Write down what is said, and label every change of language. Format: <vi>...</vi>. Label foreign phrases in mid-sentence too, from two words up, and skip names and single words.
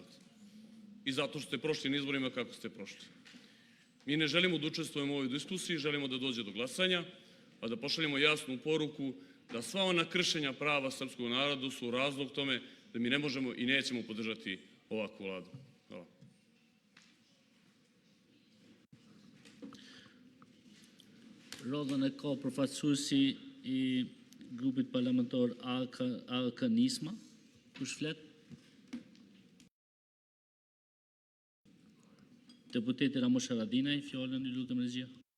<sr>I zato što ste prošli na izborima kako ste prošli. Mi ne želimo da učestvujemo u ovoj diskusiji, želimo da dođe do glasanja, a da pošaljemo jasnu poruku da sva ona kršenja prava srpskog naroda su razlog tome da mi ne možemo i nećemo podržati ovakvu vladu. Hvala.</sr> <sq>Rodhën e ka përfaqësuesi i grupit parlamentar AK Nisma. Kush flet? Deputeti Ramush Haradinaj, fjalën i lutem regjia.</sq>